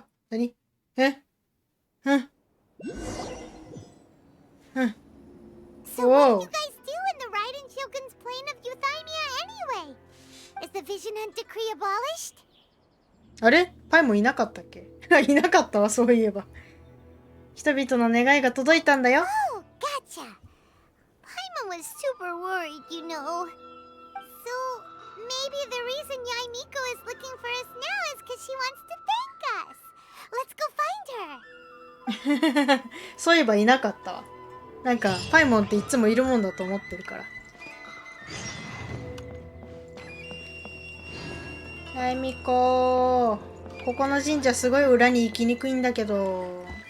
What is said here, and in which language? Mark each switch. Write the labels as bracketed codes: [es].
[ja] Nani? [en] So what do you guys do in the Raiden Shogun's plane of euthymia anyway? Is the Vision Hunt Decree abolished? [ja] あれパイもいなかったっけいなかったわ、そういえば。人々の願いが届いたんだよ。 [en] Oh, gotcha. Paimon was super worried, you know. So, maybe the reason Yaimiko is looking for us now is because she wants to thank us. Let's go find her. [ja] そういえばいなかったわ。なんか、パイモンっていつもいるもんだと思ってるから。ヤイミコここの神社すごい裏に行きにくいんだけど。